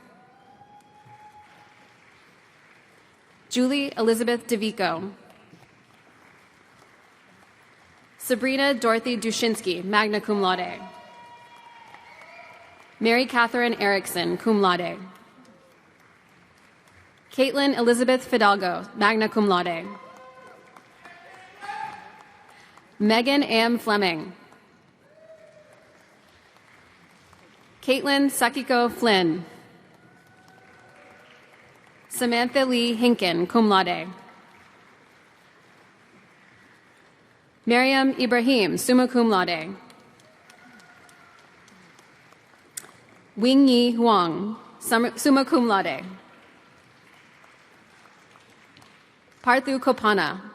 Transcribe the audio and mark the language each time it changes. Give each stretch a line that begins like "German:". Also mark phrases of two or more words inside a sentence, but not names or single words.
English: Julie Elizabeth DeVico. Sabrina Dorothy Dushinsky,
Latin: magna cum laude.
English: Mary Catherine Erickson,
Latin: cum laude.
English: Caitlin Elizabeth Fidalgo,
Latin: magna cum laude.
English: Megan M. Fleming. Caitlin Sakiko Flynn. Samantha Lee Hinken,
Latin: cum laude.
English: Miriam Ibrahim,
Latin: summa cum laude.
English: Wing Yi Huang,
Latin: summa cum laude.
English: Parthu Kopana.